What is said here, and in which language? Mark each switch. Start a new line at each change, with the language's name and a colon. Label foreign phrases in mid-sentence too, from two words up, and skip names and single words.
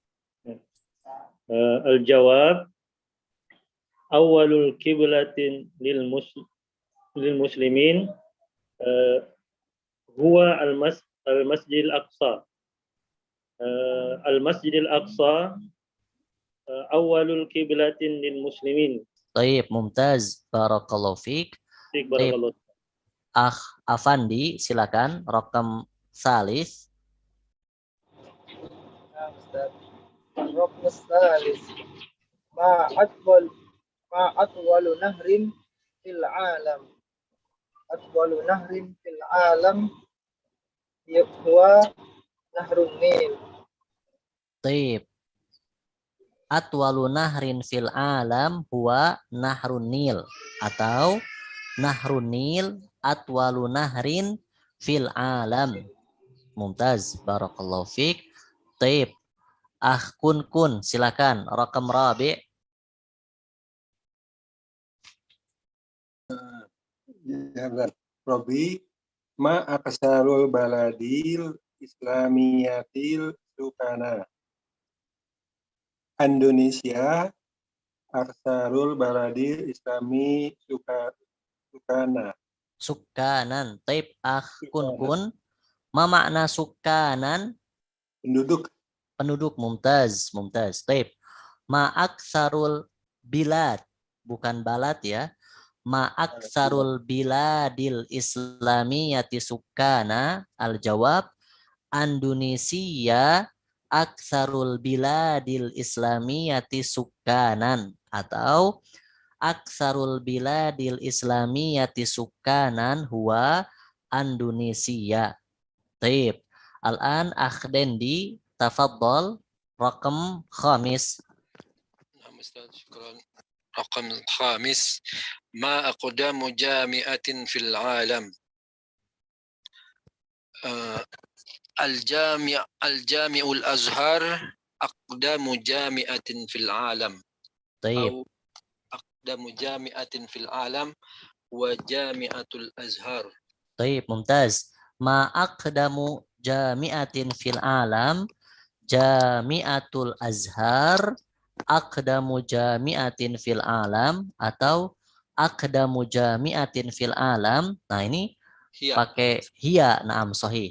Arabic: الجواب أول القبلتين للمسلمين هو المسجد الأقصى. المسجد الأقصى أول القبلتين للمسلمين. طيب ممتاز بارك الله فيك. بارك الله.
Indonesian: Akh Afandi, silakan.
Arabic: رقم ثالث. ركن ثالث. ما أطول نهر في العالم. أطول نهر في العالم هو نهر النيل. طيب. أطول نهر في العالم هو نهر النيل. Atau نهر النيل أطول نهر في العالم. ممتاز بارك الله فيك طيب.
Indonesian: Akh Kun, silakan.
Arabic: رقم رابع'. رابع ما أكثر البلد الإسلامية سكانا. Indonesia أكثر البلد الإسلامي سكانا. سكانا طيب. Akh Kun. ما معنى سكانا?
Indonesian: Penduduk.
Arabic: Penduduk. Mumtaz. Taib. ما أكثر البلاد.
Indonesian: Bukan balad ya.
Arabic: ما أكثر البلاد الإسلامية سكانا الجواب. Indonesia أكثر البلاد الإسلامية سكانا. Atau أكثر البلاد الإسلامية سكانا هو Indonesia. طيب. الآن أخ Dendi تفضل. رقم خامس. نعم أستاذ شكرا. رقم الخامس ما أقدم جامعة في العالم. الجامع الأزهر أقدم جامعة في العالم. طيب. أو أقدم جامعة في العالم وجامعة الأزهر. طيب ممتاز. ما أقدم جامعة في العالم جامعة الأزهر أقدم جامعة في العالم atau أقدم جامعة في العالم.
Indonesian: Nah, ini pakai hiya.
Arabic: نعم صحيح.